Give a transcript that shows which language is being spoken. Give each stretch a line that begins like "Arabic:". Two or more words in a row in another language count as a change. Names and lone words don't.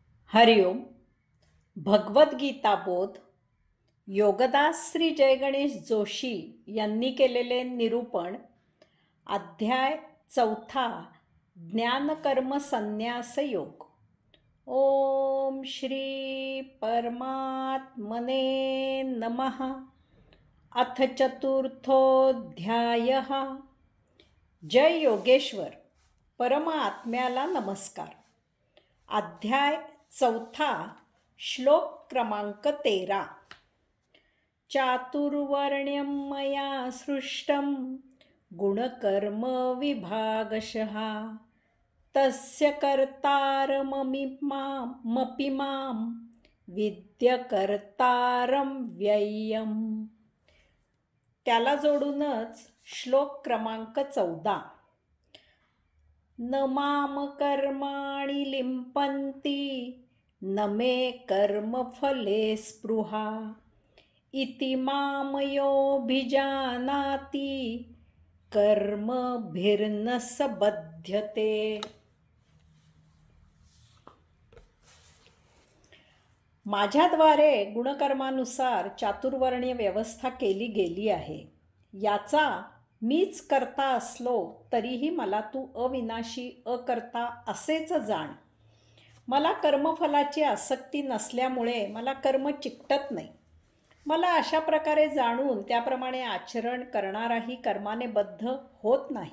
Marathi: हरिओम. भगवद्गीता बोध योगदास श्री जयगणेश जोशी यांनी केलेले निरूपण. अध्याय 4. ज्ञानकर्म संन्यास योग.
Sanskrit: ओम श्री परमात्मने नमः. अथ चतुर्थोऽध्यायः.
Marathi: जय योगेश्वर. परमात्म्याला नमस्कार. अध्याय 4. श्लोक क्रमांक 13.
Sanskrit: चातुर्वर्ण्यं मया सृष्टं गुणकर्म विभागशः तस्य कर्तारमपि मां विद्यकर्तारं व्ययम्.
Marathi: त्याला जोडूनच श्लोक क्रमांक 14.
Sanskrit: न माम कर्माणि लिम्पन्ति न मे कर्मफले स्पृहा इति मामयोऽभिजानाति कर्मभिर्न स बध्यते.
Marathi: माझ्याद्वारे गुणकर्मानुसार चातुर्वर्ण्य व्यवस्था केली गेली आहे. याचा मीच करता असलो तरीही मला तू अविनाशी अकर्ता असेच जाण. मला कर्मफलाची आसक्ती नसल्यामुळे मला कर्म चिकटत नाही. मला अशा प्रकारे जाणून त्याप्रमाणे आचरण करणाराही कर्माने बद्ध होत नाही.